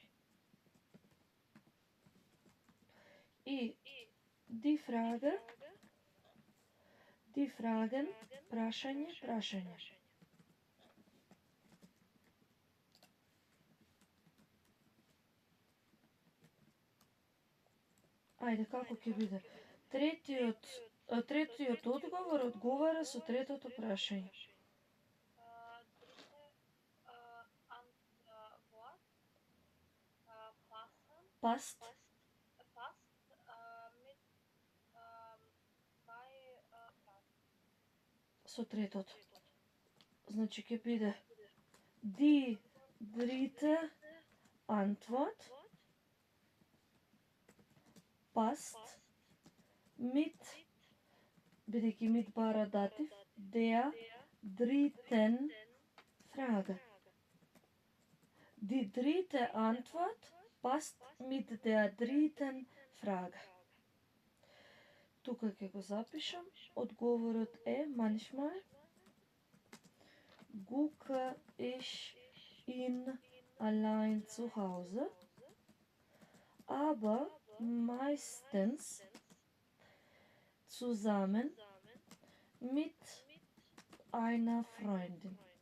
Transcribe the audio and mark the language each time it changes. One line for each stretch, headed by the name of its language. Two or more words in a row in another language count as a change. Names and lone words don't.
German: И die Fragen,
Macedonian: прашање. Ајде, како ќе биде? Третиот одговор одговара со третото прашање.
German: dritte Antwort Passt passt mit zwei Fragen.
Macedonian: со третото. Значи ќе биде
German: die dritte Antwort passt mit,
Macedonian: бидејќи mit бара датив,
German: der dritten Frage. Die dritte Antwort passt mit der dritten Frage.
Macedonian: Тука ќе го запишам. Одговорот е
German: manchmal gucke ich ihn allein zu Hause, aber meistens zusammen mit einer Freundin.